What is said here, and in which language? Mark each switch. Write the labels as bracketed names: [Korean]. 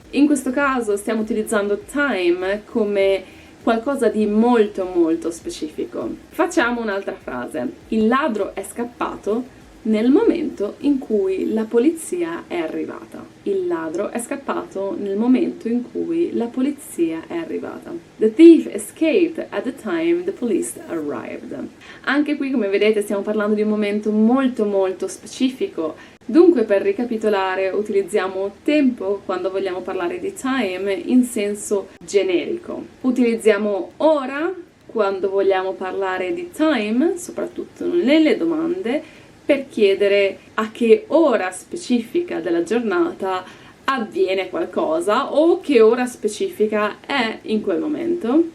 [Italian] In questo caso stiamo utilizzando time come qualcosa di molto molto specifico. Facciamo un'altra frase. Il ladro è scappato nel momento in cui la polizia è arrivata. Il ladro è scappato nel momento in cui la polizia è arrivata. [English] The thief escaped at the time the police arrived. [Italian] Anche qui, come vedete, stiamo parlando di un momento molto molto specifico. Dunque, per ricapitolare, utilizziamo tempo quando vogliamo parlare di time in senso generico. Utilizziamo ora quando vogliamo parlare di time, soprattutto nelle domande, per chiedere a che ora specifica della giornata avviene qualcosa o che ora specifica è in quel momento.